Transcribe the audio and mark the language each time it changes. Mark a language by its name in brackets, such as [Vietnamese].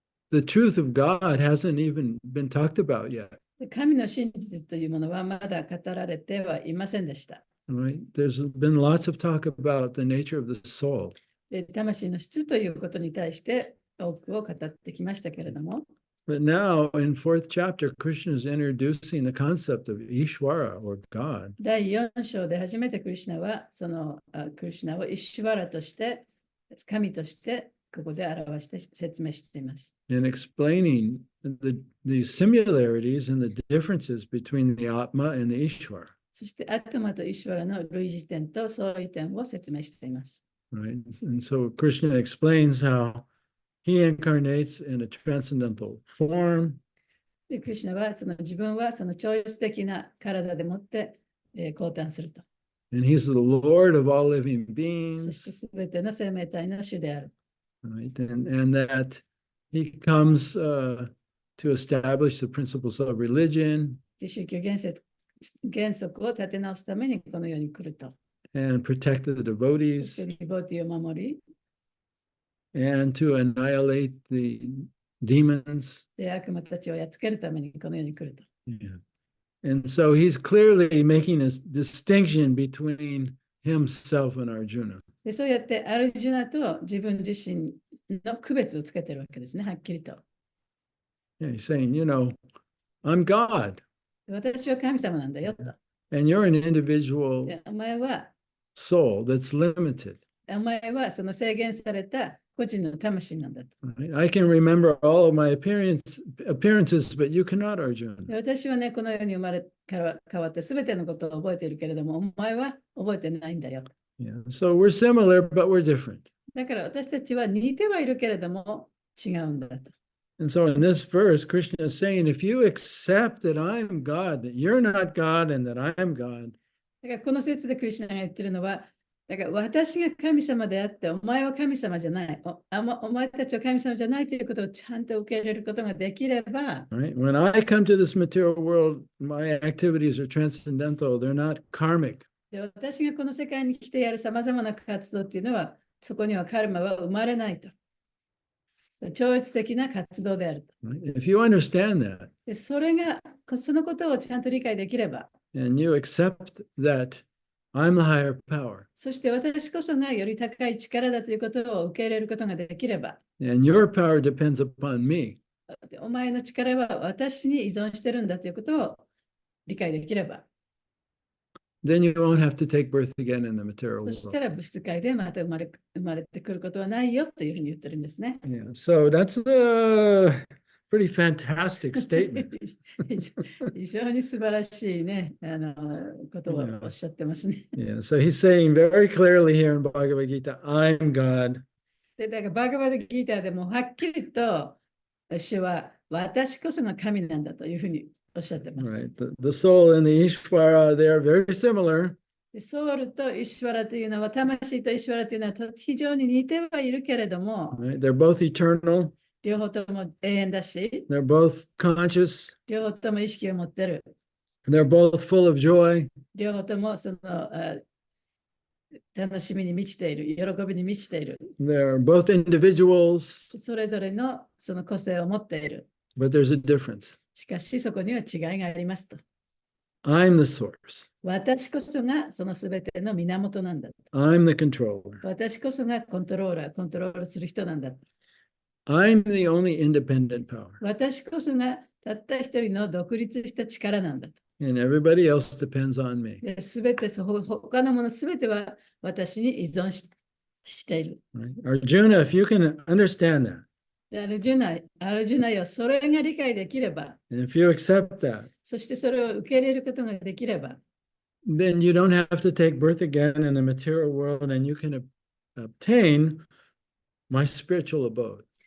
[English] the truth of God hasn't even been talked about yet. [Japanese] 神の真実というものはまだ語られてはいませんでした。 [English] Right? There's been lots of talk about the nature of the soul. [Japanese] 魂の質ということに対して多くを語ってきましたけれども、 [English] But now in fourth chapter, Krishna is introducing the concept of Ishvara or God. [Japanese] 第4章で初めてクリシュナはクリシュナをイシュワラとして、神としてここで表して説明しています。 [English] And explaining the similarities and the differences between the Atma and the Ishvara. [Japanese] そしてアトマとイシュワラの類似点と相違点を説明しています。 [English] Right? And so Krishna explains how he incarnates in a transcendental form. [Japanese] でクリシュナは自分はその超越的な体でもって降誕すると。 [English] And he's the Lord of all living [Japanese] そして [English] beings. [Japanese] すべての生命体の主である。 [English] Right? And that he comes to establish the principles of religion [Japanese] で宗教原則を立て直すためにこの世に来ると。 [English] and protect the [Japanese] そして [English] devotees [Japanese] リボティを守り、 [English] and to annihilate the demons. [Japanese] で悪魔たちをやっつけるためにこの世に来ると。 [English] Yeah. And so he's clearly making a distinction between himself and Arjuna. [Japanese] でそうやってアルジュナと自分自身の区別をつけてるわけですね、はっきりと。 [English] Yeah, he's saying, I'm God, [Japanese] 私は神様なんだよと。 [English] and you're an individual [Japanese] でお前は [English] soul that's limited. [Japanese] その制限された個人の魂なんだと。 [English] Right? I can remember all of my appearances, but you cannot, [Japanese] で [English] Arjuna. [Japanese] 私はね、この世に生まれから変わってすべてのことを覚えているけれども、お前は覚えてないんだよ。 [English] Yeah. So we're similar, but we're different. [Japanese] だから私たちは似てはいるけれども違うんだと。 [English] And so in this verse, Krishna is saying, if you accept that I'm God, that you're not God, and that I'm God, [Japanese] だからこの説でクリシュナが言ってるのは、だから私が神様であって、お前は神様じゃない。お前たちは神様じゃないということをちゃんと受け入れることができれば、 [English] right? When I come to this material world, my activities are transcendental. They're not karmic. [Japanese] で私がこの世界に来てやるさまざまな活動っていうのは、そこにはカルマは生まれないと。超越的な活動であると。 [English] Right? If you understand that, [Japanese] でそのことをちゃんと理解できれば、 [English] and you accept that I'm the higher power, [Japanese] そして私こそがより高い力だということを受け入れることができれば、 [English] and your power depends upon me, [Japanese] お前の力は私に依存してるんだということを理解できれば、 [English] then you won't have to take birth again in the material [Japanese] そし [English] world. [Japanese] たら物質界でまた生まれてくることはないよというふうに言ってるんですね。 [English] Yeah, so that's a pretty fantastic statement. [Japanese] 非常に素晴らしいね、ことをおっしゃってますね。 [English] Yeah, so he's saying very clearly here in Bhagavad Gita, I'm God. [Japanese] でだからバガバドギーターでもはっきりと主は私こそが神なんだというふうにおっしゃってます。 [English] Right. The soul and the Ishvara, they are very similar. [Japanese] でソウルとイシュワラというのは、魂とイシュワラというのは非常に似てはいるけれども、 [English] Right? They're both eternal. [Japanese] 両方とも永遠だし、 [English] They're both conscious. [Japanese] 両方とも意識を持ってる。 [English] They're both full of joy. [Japanese] 両方とも楽しみに満ちている、喜びに満ちている。 [English] They're both individuals, [Japanese] それぞれのその個性を持っている。 [English] but there's a difference. [Japanese] しかしそこには違いがありますと。 [English] I'm the source. [Japanese] 私こそがそのすべての源なんだ。 [English] I'm the controller. [Japanese] 私こそがコントロールする人なんだ。 [English] I'm the only independent power. [Japanese] 私こそがたった一人の独立した力なんだ。 [English] And everybody else depends on me. [Japanese] すべて他のものすべては私に依存している。 [English] Right? Arjuna, if you can understand that, [Japanese] でアルジュナよ、それが理解できれば、 [English] and if you accept that, [Japanese] そしてそれを受け入れることができれば、 [English] then you don't have to take birth again in the material world and you can obtain my spiritual abode.